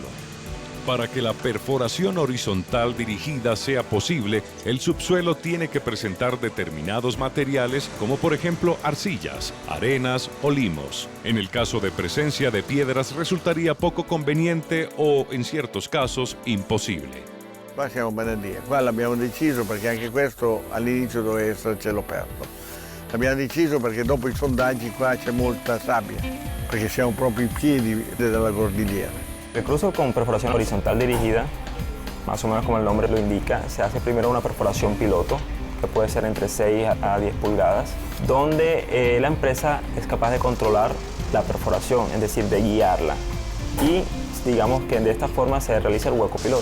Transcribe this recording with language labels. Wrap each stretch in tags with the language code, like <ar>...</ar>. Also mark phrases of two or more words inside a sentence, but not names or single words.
<es>Para que la perforación horizontal dirigida sea posible, el subsuelo tiene que presentar determinados materiales como por ejemplo arcillas, arenas o limos. En el caso de presencia de piedras resultaría poco conveniente o, in ciertos casos, imposible.</es> <it>Qua siamo ben a dire, qua l'abbiamo deciso perché anche questo all'inizio doveva essere cielo aperto. L'abbiamo deciso perché dopo i sondaggi qua c'è molta sabbia, perché siamo proprio ai piedi della cordillera.</it> <es>El cruce con perforación horizontal dirigida, más o menos como el nombre lo indica, se hace primero una perforación piloto, que puede ser entre 6 a 10 pulgadas, donde la empresa es capaz de controlar la perforación, es decir, de guiarla. Y digamos que de esta forma se realiza el hueco piloto.</es>